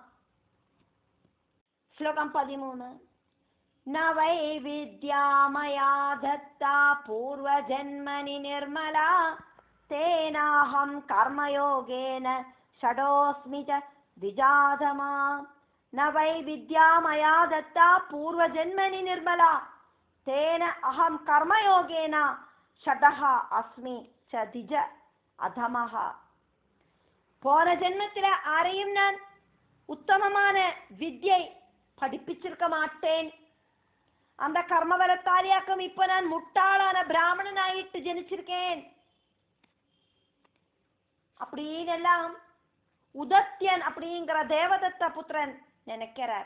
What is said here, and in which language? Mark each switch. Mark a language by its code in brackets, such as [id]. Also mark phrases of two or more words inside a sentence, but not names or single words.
[ta] ஸ்லோகம் 13. [sa] न वै विद्या मया दत्ता पूर्व जन्मनि निर्मला तेनाहं कर्मयोगेन शठोऽस्मि च द्विजाधमः. न वै विद्या मया दत्ता पूर्व जन्मनि निर्मला तेन अहम कर्मयोगेन षडः अस्मि च द्विज अधमः. [ta] போன ஜென்மத்தில ஆரையும் நான் உத்தமமான வித்யை படிப்பிச்சிருக்க மாட்டேன். அந்த கர்மபலத்தாலியாக்கும் இப்ப நான் முட்டாளான பிராமணனாயிட்டு ஜனிச்சிருக்கேன் அப்படின்னு எல்லாம் உதத்யன் அப்படிங்கிற தேவதத்த புத்திரன் நினைக்கிறார்.